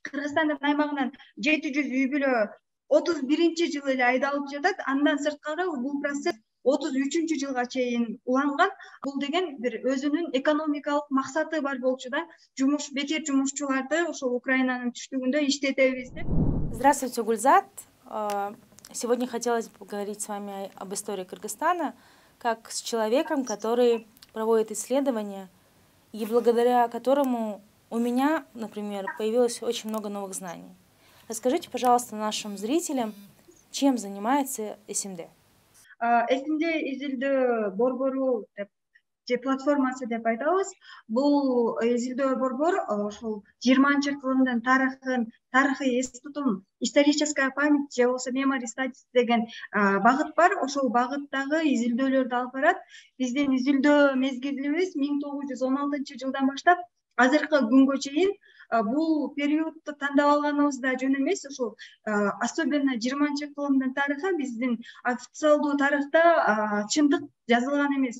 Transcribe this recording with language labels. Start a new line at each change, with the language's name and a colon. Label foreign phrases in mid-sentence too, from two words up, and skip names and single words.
Kyrgyz: Кыргызстандын аймагынан 700 үй бүлө 31-жылы эле айдалып жатат. Андан сырткары бул процесс 33-жылга чейин уланган. Бул деген бир өзүнүн экономикалык максаты бар болчу да, бекер жумушчуларды ошол Украинанын түштүгүндө иштетебиз деп.
Russian: Здравствуйте, Гульзат. Сегодня хотелось бы поговорить с вами об истории Кыргызстана, как с человеком, который проводит исследования, и благодаря которому у меня, например, появилось очень много новых знаний. Расскажите, пожалуйста, нашим зрителям, чем занимается СМД.
Kyrgyz: СМД изилдөө борбору же платформасы деп айтабыз. Бул изилдөө борбор ошол 20-кылымдын тарыхый эс тутум,
Russian: историческая память
Kyrgyz: же болбосо
English: memory studies
Kyrgyz: деген багыт бар. Ошол багыттагы изилдөөлөрдү алып барат. Биздин изилдөө мезгилибиз 1916-жылдан баштап азыркы күнгө чейин. Бул периодду тандап алганыбыз да жөн эмес. Ошол особенно 20-кылымдын тарыхы биздин официалдуу тарыхта чындык жазылган эмес.